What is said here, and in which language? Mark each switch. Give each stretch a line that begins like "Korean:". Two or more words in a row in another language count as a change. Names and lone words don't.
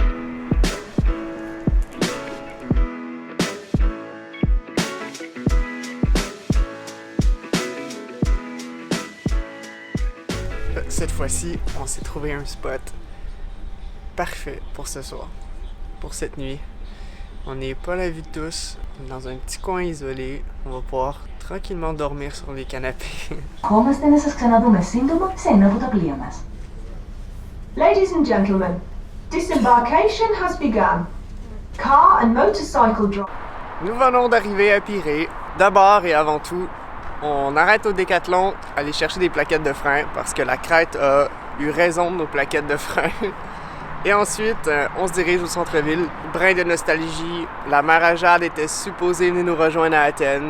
French: Cette fois-ci, on s'est trouvé un spot parfait pour ce soir, pour cette nuit. On n'est pas à la vue de tous, on est dans un petit coin isolé. On va pouvoir tranquillement dormir sur les canapés.
Greek: Ευχόμαστε να σας ξαναδούμε σύντομα σε ένα από τα πλοία μας.
English: Ladies and gentlemen, disembarkation has begun. Car and motorcycle drive.
French: Nous venons d'arriver à Pirée. D'abord et avant tout, on arrête au Décathlon, aller chercher des plaquettes de frein parce que la crête a eu raison de nos plaquettes de frein. Et ensuite, on se dirige au centre-ville. Brin de nostalgie. La mère à Jade était supposée venir nous rejoindre à Athènes.